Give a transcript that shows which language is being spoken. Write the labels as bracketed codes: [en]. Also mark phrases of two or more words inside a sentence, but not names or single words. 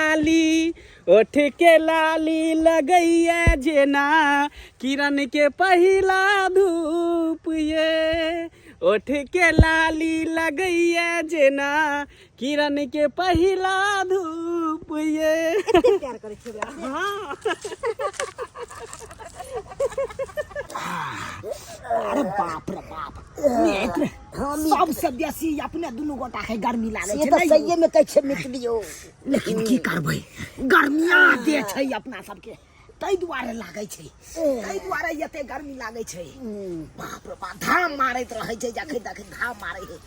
[mai] लाली लगैया जेना किरण के पहिला धूप ये ओठ के लाली लगैया जेना किरण के पहिला धूप ये प्यार करे छै हाँ अरे बाप रे बाप नेत्र हम सबसे बेसी अपने दुनू गोटा के गर्मी लागे से छै तो नहीं सही में कह छे मित्रियो लेकिन की करबै गर्मिया दे छै अपना सबके तै दुआरे लागे छै तै दुआरे एते गर्मी लागे छै बाप रे बाप धाम मारैत रहै छै जखन तखन धाम मारै है